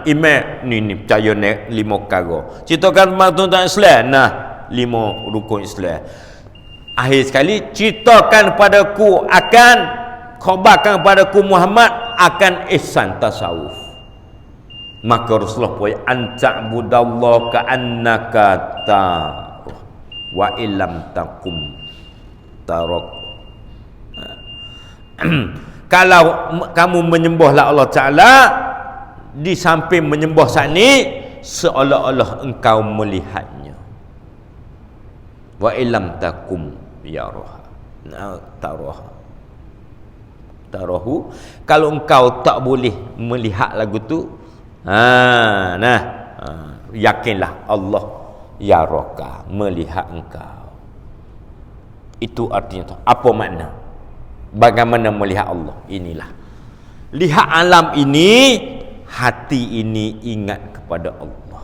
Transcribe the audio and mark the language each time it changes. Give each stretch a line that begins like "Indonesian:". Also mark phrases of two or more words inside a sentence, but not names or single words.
Malay: Ni percaya ni 5 perkara. Ceritakan tentang Islam. 5 rukun Islam. Akhir sekali, ceritakan padaku akan, khabarkan padaku Muhammad akan ihsan tasawuf. Maka Rasulullah pun
Arabic: أن تعبد الله كأنك تراه وإن لم تكن تراه.
Malay: Kalau kamu menyembahlah Allah Ta'ala, di samping menyembah saat ni seolah-olah engkau melihatnya.
Arabic: وإن لم تكن يراه تراه,
Malay: kalau engkau tak boleh melihat lagu tu, yakinlah Allah yaraka, melihat engkau. Itu artinya apa makna? Bagaimana melihat Allah? Inilah lihat alam ini, hati ini ingat kepada Allah.